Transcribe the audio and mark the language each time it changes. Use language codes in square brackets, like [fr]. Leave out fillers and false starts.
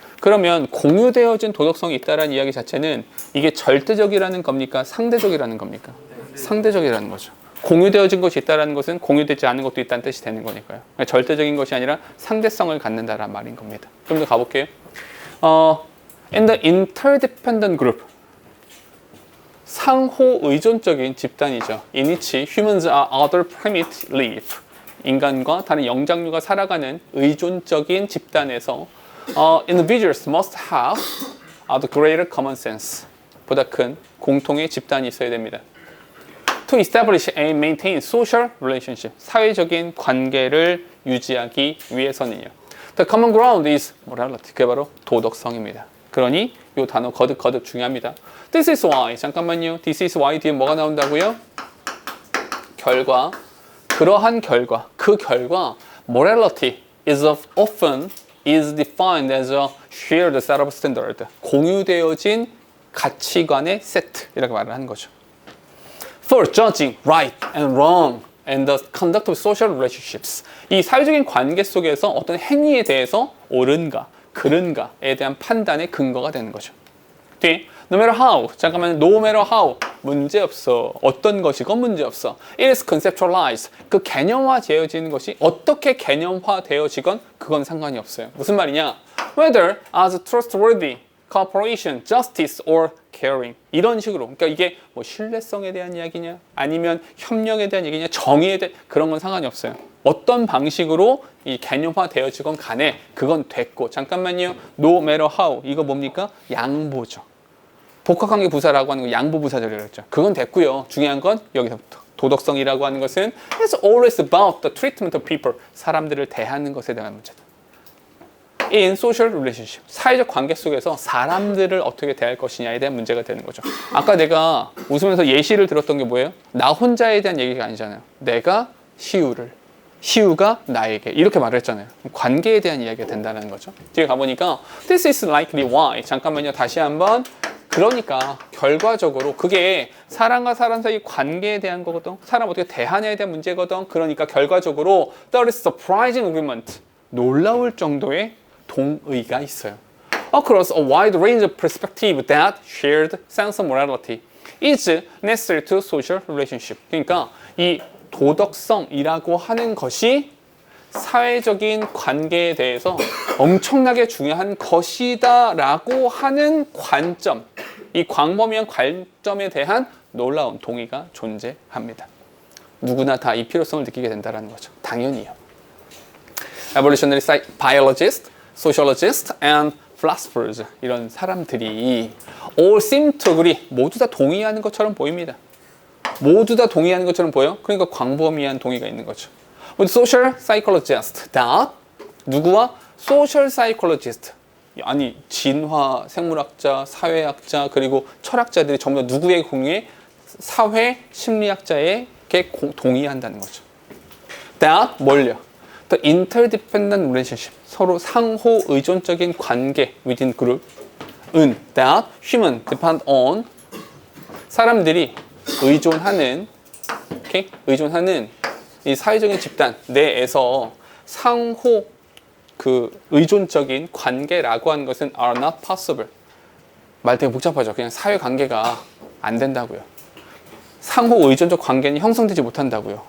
[ko] 그러면 공유되어진 도덕성이 있다는 이야기 자체는 이게 절대적이라는 겁니까? 상대적이라는 겁니까? 상대적이라는 거죠. 공유되어진 것이 있다는 것은 공유되지 않은 것도 있다는 뜻이 되는 거니까요. 절대적인 것이 아니라 상대성을 갖는다라는 말인 겁니다. 좀 더 가볼게요. [en] In the interdependent group, [ko] 상호 의존적인 집단이죠. [en] In which humans and other primates live. [ko] 인간과 다른 영장류가 살아가는 의존적인 집단에서 [en] individuals must have the greater common sense. [ko] 보다 큰 공통의 집단이 있어야 됩니다. [en] To establish and maintain social relationship. [ko] 사회적인 관계를 유지하기 위해서는요. [en] The common ground is morality. [ko] 그게 바로 도덕성입니다. 그러니 이 단어 거듭 중요합니다. [en] This is why. [ko] 잠깐만요. [en] This is why [ko] 뒤에 뭐가 나온다고요? 결과. 그러한 결과, 그 결과, [en] morality is often defined as a shared set of standards. [ko] 공유되어진 가치관의 세트이라고 말을 하는 거죠. [en] For judging right and wrong and the conduct of social relationships. [ko] 이 사회적인 관계 속에서 어떤 행위에 대해서 옳은가, 그른가에 대한 판단의 근거가 되는 거죠. 뒤에 [en] no matter how, [ko] 잠깐만, no matter how, 문제없어. 어떤 것이건 문제없어. [en] It is conceptualized. [ko] 그 개념화되어지는 것이 어떻게 개념화되어지건 그건 상관이 없어요. 무슨 말이냐? [en] Whether as trustworthy, cooperation, justice or caring. [ko] 이런 식으로. 그러니까 이게 뭐 신뢰성에 대한 이야기냐, 아니면 협력에 대한 얘기냐, 정의에 대한 그런 건 상관이 없어요. 어떤 방식으로 이 개념화되어지건 간에 그건 됐고. 잠깐만요. [en] No matter how. [ko] 이거 뭡니까? 양보죠. 복합관계 부사라고 하는 거 양보 부사절이라고 했죠. 그건 됐고요. 중요한 건 여기서부터 도덕성이라고 하는 것은 [en] It's always about the treatment of people. [ko] 사람들을 대하는 것에 대한 문제다. [en] in social relationship. [ko] 사회적 관계 속에서 사람들을 어떻게 대할 것이냐에 대한 문제가 되는 거죠. 아까 내가 웃으면서 예시를 들었던 게 뭐예요? 나 혼자에 대한 얘기가 아니잖아요. 내가 시우를, 시우가 나에게 이렇게 말을 했잖아요. 관계에 대한 이야기가 된다는 거죠. 뒤에 가보니까 [en] this is likely why. [ko] 잠깐만요. 다시 한번. 그러니까 결과적으로 그게 사람과 사람 사이 관계에 대한 거거든. 사람 어떻게 대하냐에 대한 문제거든. 그러니까 결과적으로 [en] there is surprising agreement. [ko] 놀라울 정도의 동의가 있어요. [en] Across a wide range of perspective that shared sense of morality is necessary to social relationship. [ko] 그러니까 이 도덕성이라고 하는 것이 사회적인 관계에 대해서 엄청나게 중요한 것이다 라고 하는 관점, 이 광범위한 관점에 대한 놀라운 동의가 존재합니다. 누구나 다 이 필요성을 느끼게 된다는 거죠. 당연히요. [en] Evolutionary biologists, sociologists, and philosophers [ko] 이런 사람들이 [en] all seem to agree [ko] 모두 다 동의하는 것처럼 보입니다. 모두 다 동의하는 것처럼 보여? 그러니까 광범위한 동의가 있는 거죠. [en] With social psychologist that [ko] 누구와? social psychologist 아니 진화 생물학자, 사회학자 그리고 철학자들이 전부 다 누구의 공유에? 사회 심리학자에게 동의한다는 거죠. That 뭘요? [en] The interdependent relationship [ko] 서로 상호 의존적인 관계 [en] within group은 that human depend on [ko] 사람들이 의존하는 [en] okay? [ko] 의존하는 이 사회적인 집단 내에서 상호 그 의존적인 관계라고 하는 것은 [en] are not possible. [ko] 말 되게 복잡하죠. 그냥 사회 관계가 안 된다고요. 상호 의존적 관계는 형성되지 못한다고요.